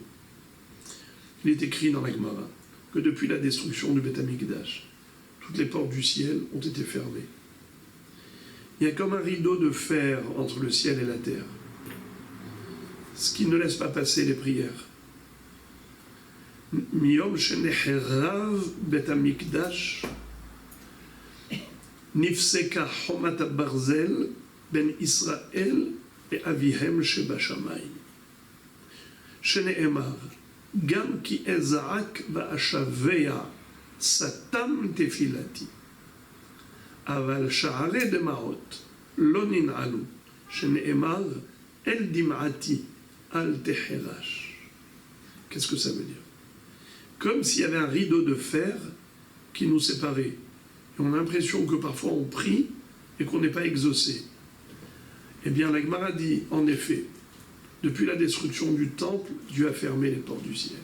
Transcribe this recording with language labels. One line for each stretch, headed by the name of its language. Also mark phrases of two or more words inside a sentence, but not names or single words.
French: Il est écrit dans la Gemara que depuis la destruction du
Hebrew: בית המקדש,
French: toutes les portes du ciel ont été fermées. Il y a comme un rideau de fer entre le ciel et la terre, ce qui ne laisse pas passer les prières.
Hebrew: מיום שנחרב בית המקדש נפסקה חומת ברזל בין ישראל את אביהם שבשמים. שנאמר גם כי אזעק ואשוע שתם תפלתי. אבל שערי דמעות לא ננעלו, שנאמר אל דמעתי אל תחרש.
French: Qu'est-ce que ça veut dire? Comme s'il y avait un rideau de fer qui nous séparait. Et on a l'impression que parfois on prie et qu'on n'est pas exaucé. Eh bien, la Gemara dit, en effet, depuis la destruction du temple, Dieu a fermé les portes du ciel.